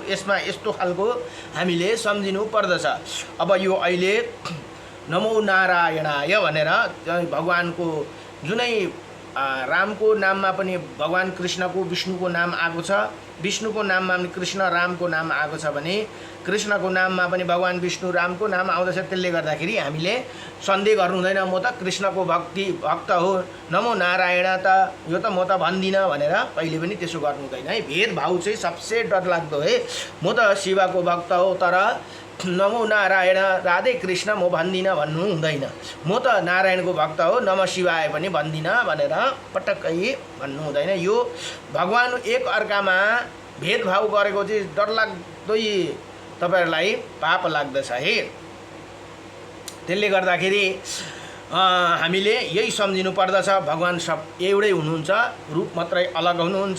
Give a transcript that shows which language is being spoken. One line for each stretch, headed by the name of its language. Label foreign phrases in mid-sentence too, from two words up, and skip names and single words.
Nepali: यसमा यस्तो खालको हामीले सम्झिनु पर्दछ। अब यो अहिले
Sanskrit: नमो नारायणाय
Nepali: भनेर भगवानको जुनै रामको नाममा पनि भगवान कृष्णको विष्णुको नाम आएको छ, विष्णुको नाममा पनि कृष्ण रामको नाम आएको छ भने कृष्णको नाममा पनि भगवान विष्णु रामको नाम आउँदछ। त्यसले गर्दाखेरि हामीले सन्देह गर्नु हुँदैन, म त कृष्णको भक्त हो,
Sanskrit: नमो नारायण
Nepali: त यो त म त भन्दिनँ भनेर कहिले पनि त्यसो गर्नु हुँदैन है। भेदभाव चाहिँ सबसे डरलाग्दो है। म त शिवको भक्त हो तर
Sanskrit: नमो नारायण राधे कृष्ण
Nepali: म भन्दिनँ भन्नु हुँदैन। म त नारायणको भक्त हो,
Sanskrit: नमः शिवाय
Nepali: पनि भन्दिनँ भनेर पटक्कै भन्नु हुँदैन। यो भगवान एक अर्कामा भेदभाव गरेको चाहिँ डरलाग्दै तपाईहरुलाई पाप लाग्दछ है। त्यसले गर्दाखेरि हामीले यही सम्झिनु पर्दछ, भगवान सब एउटै हुनुहुन्छ, रूप मात्रै अलग हुनुहुन्छ।